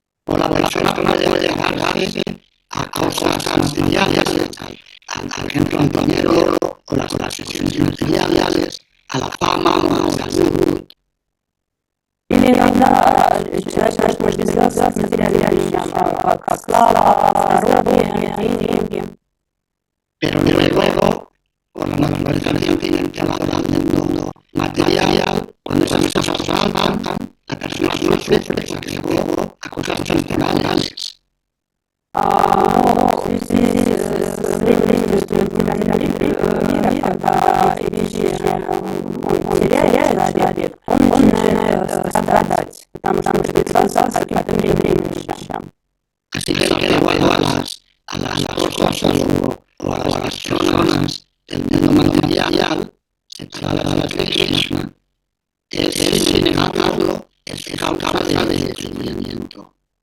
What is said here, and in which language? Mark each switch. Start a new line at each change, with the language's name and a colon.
Spanish: O la persona puede agarrarse a cosas materiales, por ejemplo, al dinero o las posesiones materiales, a la fama o a la salud.
Russian: Или иногда человек может привязаться к материальным вещам, как слава, здоровье и деньги.
Spanish: Pero luego, por la naturaleza sentimental del mundo material, cuando esas cosas faltan, la persona sufre porque se apegó a cosas temporales.
Russian: Но в связи с временем мира, когда вещи он теряет человек, он начинает страдать, потому что он привязался к каким-то временным вещам.
Spanish: Así que el apego a las cosas o a las personas del mundo material, separadas de Krishna, es negarlo, es causa de sufrimiento.